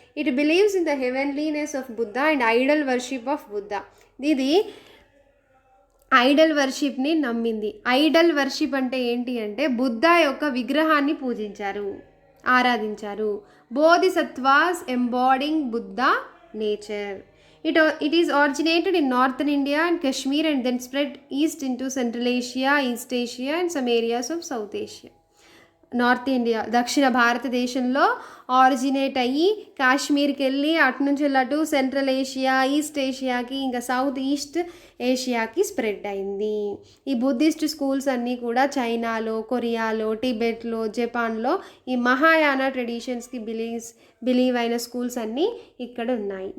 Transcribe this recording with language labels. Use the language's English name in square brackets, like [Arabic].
[English] It believes in the heavenliness of Buddha and idol worship of Buddha. [Telugu] ఇది Idol వర్షిప్ని నమ్మింది. Idol worship అంటే ఏంటి అంటే బుద్ధ యొక్క విగ్రహాన్ని పూజించారు, ఆరాధించారు. [English] Bodhisattvas embodying Buddha nature. It is originated in northern India and Kashmir and then spread east into Central Asia, East Asia and some areas of South Asia. [Telugu] North India, దక్షిణ భారతదేశంలో originate అయ్యి కాశ్మీర్కి వెళ్ళి అటు నుంచి అటు సెంట్రల్ ఏషియా, ఈస్ట్ ఏషియాకి, ఇంకా సౌత్ ఈస్ట్ ఏషియాకి స్ప్రెడ్ అయింది. ఈ బుద్ధిస్ట్ స్కూల్స్ అన్నీ కూడా చైనాలో, కొరియాలో, టిబెట్లో, జపాన్లో ఈ మహాయాన ట్రెడిషన్స్కి బిలీవ్ అయిన స్కూల్స్ అన్నీ ఇక్కడ ఉన్నాయి.